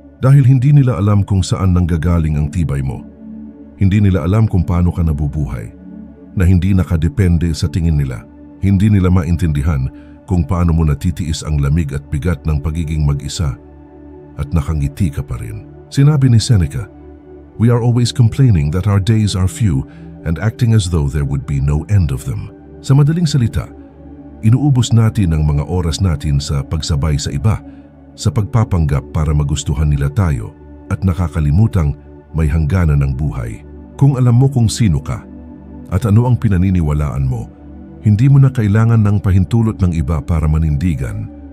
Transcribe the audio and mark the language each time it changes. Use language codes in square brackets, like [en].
[tl] Dahil hindi nila alam kung saan nanggagaling ang tibay mo. Hindi nila alam kung paano ka nabubuhay, na hindi nakadepende sa tingin nila. Hindi nila maintindihan kung paano mo natitiis ang lamig at bigat ng pagiging mag-isa at nakangiti ka pa rin. Sinabi ni [en] Seneca, "We are always complaining that our days are few and acting as though there would be no end of them." [tl] Sa madaling salita, inuubos natin ang mga oras natin sa pagsabay sa iba, sa pagpapanggap para magustuhan nila tayo at nakakalimutang may hangganan ng buhay. Kung alam mo kung sino ka at ano ang pinaniniwalaan mo, hindi mo na kailangan ng pahintulot ng iba para manindigan.